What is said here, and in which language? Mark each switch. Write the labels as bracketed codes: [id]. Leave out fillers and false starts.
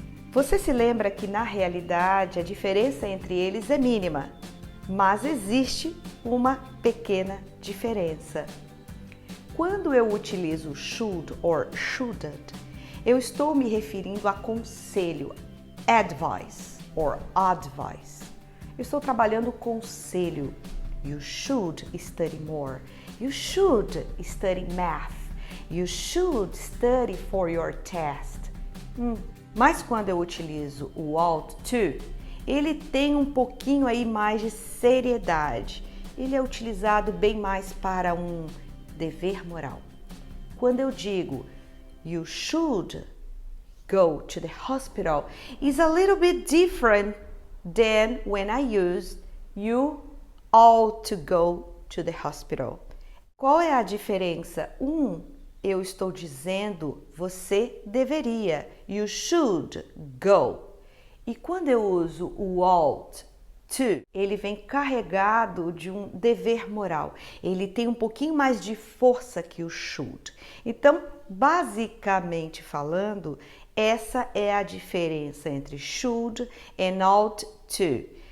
[pt] Você se lembra que na realidade a diferença entre eles é mínima, mas existe uma pequena diferença. Quando eu utilizo should or shouldn't, eu estou me referindo a conselho, [en] advice or advice. [pt] Eu estou trabalhando conselho. [en] You should study more. You should study math. You should study for your test. [pt] Mas quando eu utilizo o ought to, ele tem um pouquinho aí mais de seriedade. Ele é utilizado bem mais para um dever moral. Quando eu digo [en] you should go to the hospital, is a little bit different than when I used you ought to go to the hospital. [pt] Qual é a diferença? Eu estou dizendo você deveria, [en] you should go. [pt] E quando eu uso o ought to, ele vem carregado de um dever moral. Ele tem um pouquinho mais de força que o should. Então, basicamente falando, essa é a diferença entre [en] should and ought to.